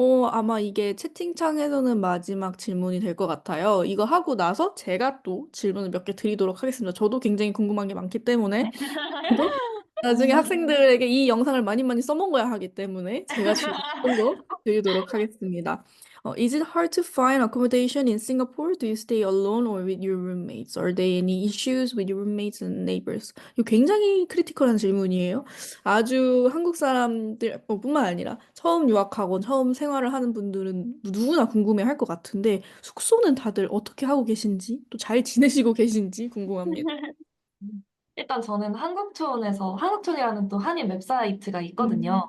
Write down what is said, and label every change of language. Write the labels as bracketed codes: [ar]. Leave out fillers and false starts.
[ko] 아마 이게 채팅창에서는 마지막 질문이 될 것 같아요. 이거 하고 나서 제가 또 질문을 몇 개 드리도록 하겠습니다. 저도 굉장히 궁금한 게 많기 때문에 저도 나중에 학생들에게 이 영상을 많이 많이 써먹어야 하기 때문에 제가 준비한 거 드리도록 하겠습니다. [en] Is it hard to find accommodation in Singapore? Do you stay alone or with your roommates? Are there any issues with your roommates and neighbors? [ko] 이거 굉장히 크리티컬한 질문이에요. 아주 한국 사람들 뿐만 아니라 처음 유학하고 처음 생활을 하는 분들은 누구나 궁금해할 것 같은데 숙소는 다들 어떻게 하고 계신지 또 잘 지내시고 계신지 궁금합니다. 일단 저는 한국촌이라는 또 한인 웹사이트가 있거든요.